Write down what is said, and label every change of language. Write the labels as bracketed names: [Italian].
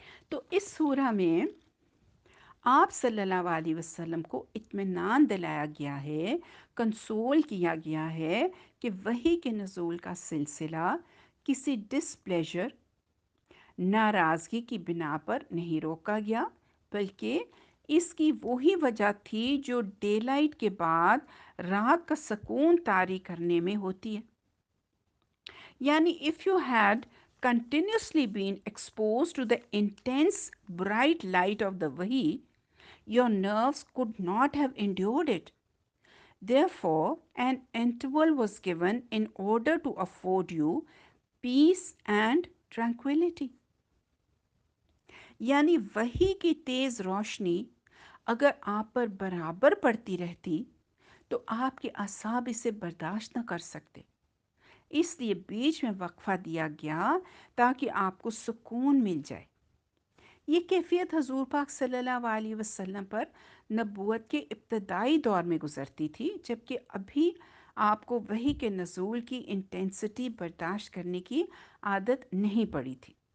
[Urdu] تو اس سورہ میں آپ صلی اللہ علیہ وسلم کو اطمینان دلایا گیا ہے، کنسول کیا گیا ہے کہ وحی کے نزول کا سلسلہ کسی ڈسپلیجر، ناراضگی کی بنا پر نہیں روکا گیا، بلکہ اس کی وہی وجہ تھی جو ڈے لائٹ کے بعد رات کا سکون طاری کرنے میں ہوتی ہے۔ [English] یعنی if you had continuously been exposed to the intense bright light of the wahi, your nerves could not have endured it. Therefore, an interval was given in order to afford you peace and tranquility. [Urdu] یعنی وحی کی تیز روشنی اگر آپ پر برابر پڑتی رہتی تو آپ کے اعصاب اسے برداشت نہ کر سکتے، اس لیے بیچ میں وقفہ دیا گیا تاکہ آپ کو سکون مل جائے۔ یہ کیفیت حضور پاک صلی اللہ علیہ وسلم پر نبوت کے ابتدائی دور میں گزرتی تھی، جبکہ ابھی آپ کو وحی کے نزول کی انٹینسٹی برداشت کرنے کی عادت نہیں پڑی تھی،